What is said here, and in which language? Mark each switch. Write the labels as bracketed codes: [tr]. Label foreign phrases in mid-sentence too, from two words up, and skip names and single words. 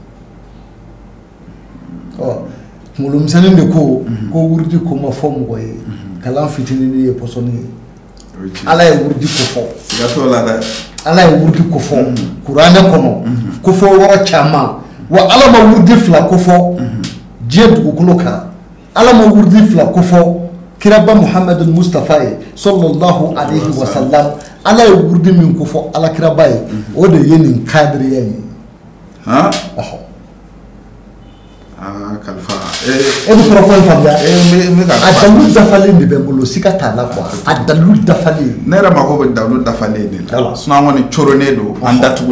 [bm] kunkolo misɛnnin de ko wurudi ko ma fɔ mɔgɔ ye kalan fitinin ye pɔsɔni ye Ala ye wurudi ko fɔ Ala ye wurudi ko fɔ kuranɛ kɔnɔ ko fɔ yɔrɔ caman wa ala ma wurdi fila ko fɔ diɲɛ dugukolo kan ala ma wurdi fila ko fɔ kiraba Muhammadu Mustafa ye [ar] صلى الله عليه وسلم [bm] ala ye wurdi min ko fɔ ala kiraba ye o de ye nin kadiriya ye kalifa e bɛ kɔrɔfɔ in faamuya a dalu dafalen de bɛ n bolo siga t'a la quoi a dalu dafalen ne yɛrɛ mako bɛ dalu dafalen de la sinon an kɔni coronen don an datugu